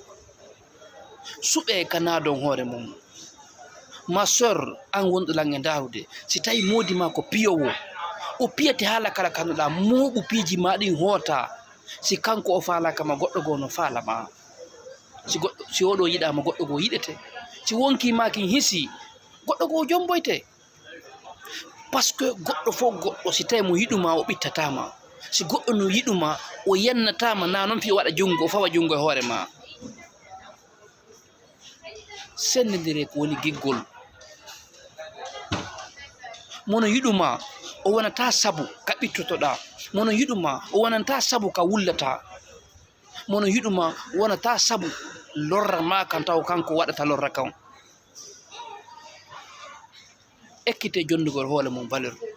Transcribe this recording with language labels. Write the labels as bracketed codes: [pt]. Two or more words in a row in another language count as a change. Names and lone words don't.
[ff] suɓe kana don hoore mum ma sœur an wonɗo lange darude si tawi modi ma ko piyowo o piyete haala kala kanduɗa muɓu piiji ma ɗin hoota si kanko o falaka ma goɗɗo goo no falama si oɗo yiɗama goɗɗo goo yiɗete si wonkimaki hisi goɗɗo goo jomboyte [fr] par ce que [ff] goɗɗo fof goɗɗo si tawi mo yiɗuma o ɓittatama si goɗɗo no yiɗuma o yennatama na noon fi waɗa jungo o fawa jungo e hoore ma sendidire ko woni giggol mono yiɗuma o wonata sabu ka ɓittotoɗa mono yiɗuma o wonanta sabu ka wullata mono yiɗuma wonata sabu lorra ma kan taw kanko waɗata lorra kan ekkite jondugol hoole mum valeur